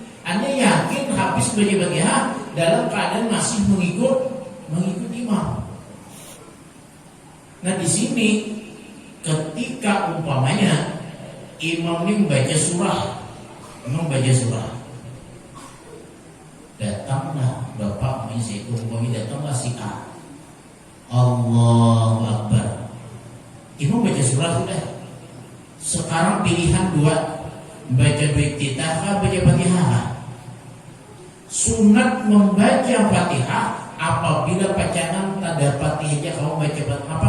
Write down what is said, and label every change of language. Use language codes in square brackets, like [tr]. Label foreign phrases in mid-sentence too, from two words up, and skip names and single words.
[id] Anda yakin habis baca Fatihah dalam keadaan masih mengikut imam. Nah di sini ketika umpamanya imam ini membaca surah, datanglah bapak itu umpamanya datanglah si A, [ar] الله أكبر, [id] imam baca surah sudah. Sekarang pilihan dua, baca dua iftitah atau baca Fatihah. Sunat membaca Fatihah apabila pacangan tak ada Fatihahnya kamu baca apa?